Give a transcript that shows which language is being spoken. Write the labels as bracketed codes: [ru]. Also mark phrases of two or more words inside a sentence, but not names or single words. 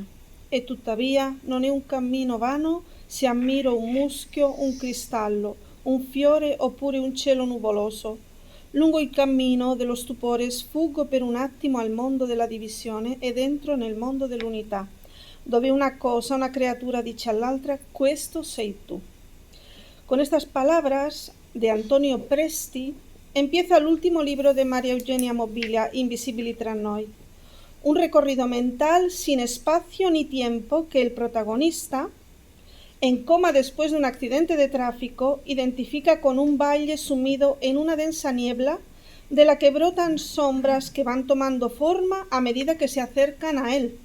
[it] E tuttavia non è un cammino vano se ammiro un muschio, un cristallo, un fiore oppure un cielo nuvoloso. Lungo il cammino dello stupore sfuggo per un attimo al mondo della divisione ed entro nel mondo dell'unità, dove una cosa, una creatura dice all'altra: questo sei tu. [es] Con estas palabras de Antonio Presti empieza el último libro de María Eugenia Mobilia, Invisibili tra noi. Un recorrido mental sin espacio ni tiempo que el protagonista, en coma después de un accidente de tráfico, identifica con un valle sumido en una densa niebla de la que brotan sombras que van tomando forma a medida que se acercan a él.